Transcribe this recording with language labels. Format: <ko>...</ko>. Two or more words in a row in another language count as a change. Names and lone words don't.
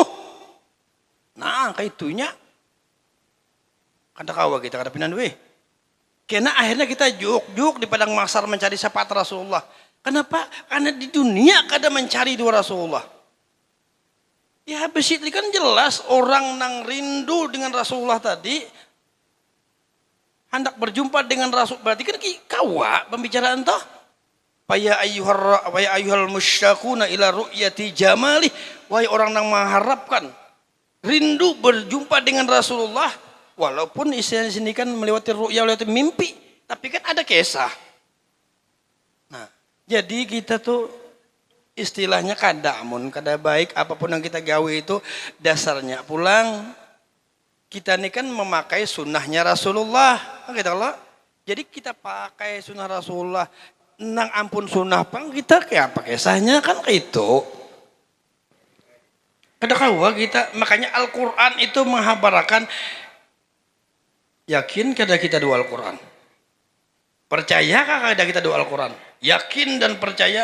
<bjn>Nah, kaitunya kada kawa kita kada pinandu Karena akhirnya kita juk di padang mahsyar mencari syafaat Rasulullah. Kenapa? Karena di dunia kada mencari dua Rasulullah. Ya besit kan jelas orang nang rindu dengan Rasulullah tadi hendak berjumpa dengan Rasul, berarti kan kawa pembicaraan toh.</bjn> <ar>يا أيها المشتاقون إلى رؤية جمالي,</ar> <bjn>wahai orang yang mengharapkan rindu berjumpa dengan Rasulullah, walaupun istilah sini kan melewati ru'ya, melewati mimpi, tapi kan ada kisah. Nah, jadi kita tuh istilahnya kadamun, kada baik apapun yang kita gawe itu dasarnya pulang kita ini kan memakai sunnahnya Rasulullah, gitu loh. Jadi kita pakai sunnah Rasulullah, nang ampun sunnah pang kita kayak apa kisahnya kan itu. Kada kawa kita, makanya Al-Quran itu menghabarakan yakin kada kita doa Al-Quran, percaya kada kita doa Al-Quran, yakin dan percaya.</bjn>